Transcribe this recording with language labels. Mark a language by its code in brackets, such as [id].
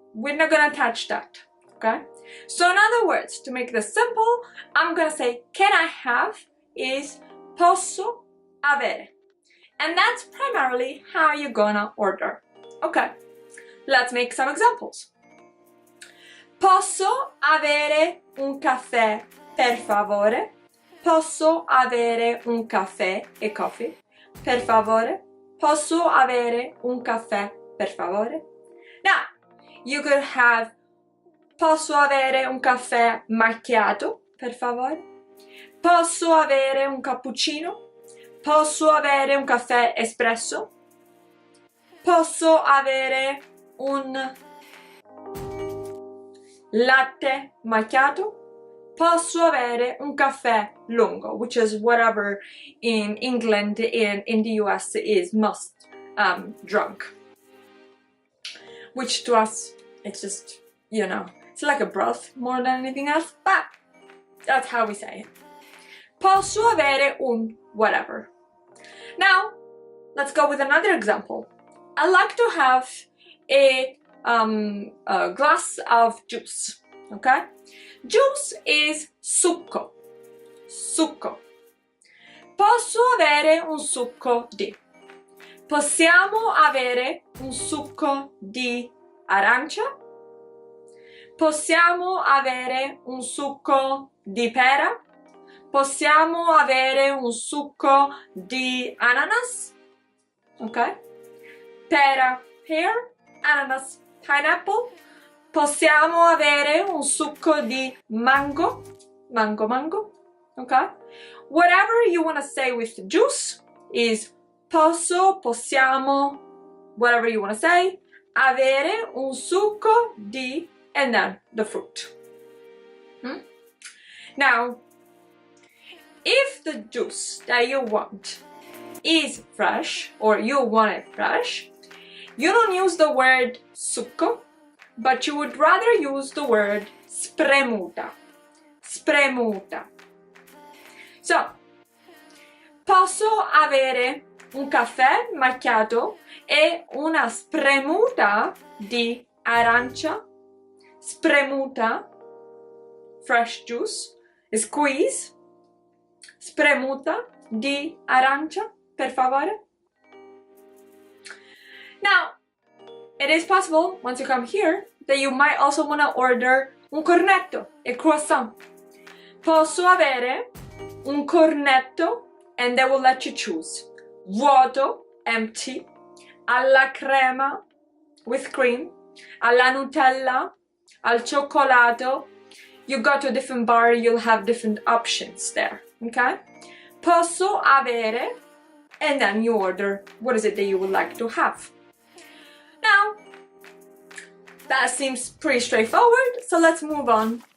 [en] We're not going to touch that, okay? So in other words, to make this simple, I'm going to say can I have is [it] posso avere. [en] And that's primarily how you're going to order. Okay, let's make some examples. [it] Posso avere un caffè, per favore? Posso avere un caffè e coffee? Per favore? Posso avere un caffè, per favore? [en] Now, you could have [it] posso avere un caffè macchiato, per favore? Posso avere un cappuccino? Posso avere un caffè espresso? Posso avere un latte macchiato? Posso avere un caffè lungo, [en] which is whatever in England and in the US is most drunk. Which to us, it's just, you know, it's like a broth more than anything else, but that's how we say it. [it] Posso avere un whatever. [en] Now, let's go with another example. I like to have a glass of juice, okay? Juice is succo. Succo. [it] Posso avere un succo di. Possiamo avere un succo di arancia? Possiamo avere un succo di pera? Possiamo avere un succo di ananas? Ok? Pera, pear, ananas, pineapple. Possiamo avere un succo di mango? [en] Mango, mango. Okay? Whatever you want to say with juice is posso, possiamo, whatever you want to say, [it] avere un succo di, [en] and then the fruit. Now, if the juice that you want is fresh, or you want it fresh, you don't use the word succo, but you would rather use the word spremuta. [it] Spremuta. So, posso avere un caffè macchiato e una spremuta di arancia? [en] Spremuta, fresh juice, squeeze. [it] Spremuta di arancia, per favore. [en] Now, it is possible, once you come here, that you might also want to order un cornetto, a croissant. [it] Posso avere un cornetto, [en] and they will let you choose. [it] Vuoto, [en] empty, [it] alla crema, [en] with cream, [it] alla Nutella, al cioccolato. [en] You go to a different bar, you'll have different options there, okay? [it] Posso avere, [en] and then you order what is it that you would like to have. Now, that seems pretty straightforward, so let's move on.